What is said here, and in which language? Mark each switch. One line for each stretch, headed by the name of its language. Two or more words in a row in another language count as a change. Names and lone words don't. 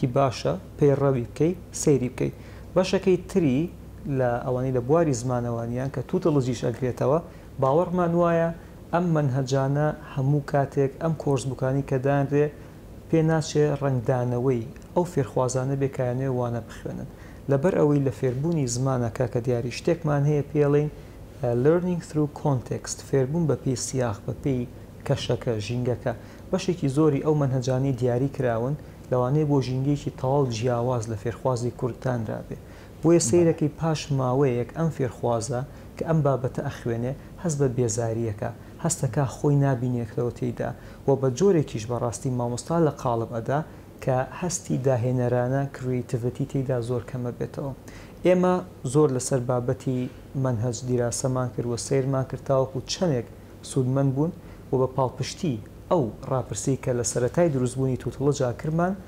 Central Kurdish: باشە پەیڕەوی بکەی سەیری بکەی بەشەکەی تری لە ئەوانەی لە بواری زمانەوانیان کە تووتڵجیش ئەگرێتەوە باوەڕمان وایە ئەم منهەجانە هەموو کاتێک ئەم کۆرسبووکانی کە دانرێ پێ ناچێ ڕنگدانەوەی ئەو فێرخوازانە بێکایانێ وانە بخوێنن لەبەر ئەوەی لە فێربوونی زمانەکە کە دیاری شتێکمان هەیە پێڵین
English: learning through context
Central Kurdish: فێربوون بە پێی سیاق بە پێی کەشەکە ژینگەکە بەشێکی زۆری ئەو منهەجانی دیاری کراون لەوانەیە بۆ ژینگەیەکی تەواو جیاواز لە فێرخوازی کوردستاندا بێ بۆیە سەیرەکەی پاش ماوەیەک ئەم فێرخوازە کە ئەم بابەتە ئەخوێنێ هەست بە بێزاریەکە هەستەکە خۆی نابینێتەوە تێیدا و بە جۆرێکیش بەڕاستی مامۆستا لە قاڵب ئەدا کە هەستی داهێنەرانە کریتیڤەتی تێیدا زۆر کەمە بێتەوە ئێمە زۆر لەسەر بابەتی منهەج دیراسەمان کرد و سیرمان کردتاوەکو چەندێک سوودمەند بوون و بە پاڵپشتی ئەو ڕاپرسی کە لە سەرەتای دروستبوونی تووتڵەجا کرمان